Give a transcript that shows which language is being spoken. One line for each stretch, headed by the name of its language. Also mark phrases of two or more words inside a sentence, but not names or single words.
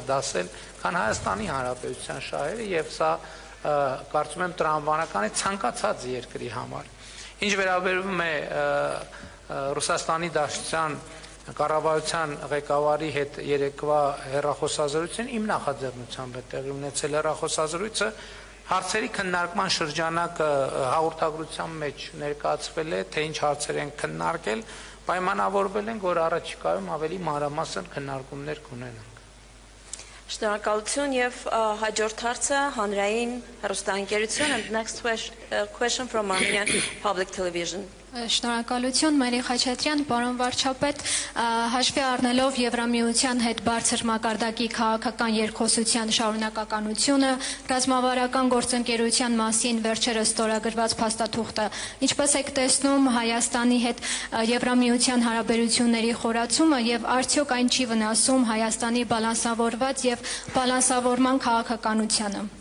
Armenian: դասել, քան Հայաստանի Հանրապետության շահերը, եւ սա կարծում եմ տրամաբանական է ցանկացած երկրի համար։ Ինչ վերաբերում է Ռուսաստանի Դաշնության կառավարության ղեկավարի հետ երեկվա հեռախոսազրույցին, իմ նախաձեռնությամբ է տեղի ունեցել հեռախոսազրույցը, հարցերի քննարկման շրջանակը հաղորդագրության մեջ ներկայացվել է, թե ինչ հարցեր են քննարկել, պայմանավորվել ենք, որ առաջիկայում ավելի մանրամասն քննարկումներ կունենանք։ Շնորհակալություն եւ հաջորդ հարցը հանրային հեռուստաընկերություն
English: and next question from Armenian Public Television.
Armenian: Շնորհակալություն, Մերի Խաչատրյան, պարոն վարչապետ, հաշվի առնելով Եվրամիության հետ բարձր մակարդակի քաղաքական երկխոսության շարունակականությունը, ռազմավարական գործընկերության մասին վերջերս ստորագրված փաստաթուղթը, ինչպես եք տեսնում Հայաստանի հետ Եվրամիության հարաբերությունների խորացումը եւ արդյոք այն չի վնասում Հայաստանի բալանսավորված եւ բալանսավորման քաղաքականությանը։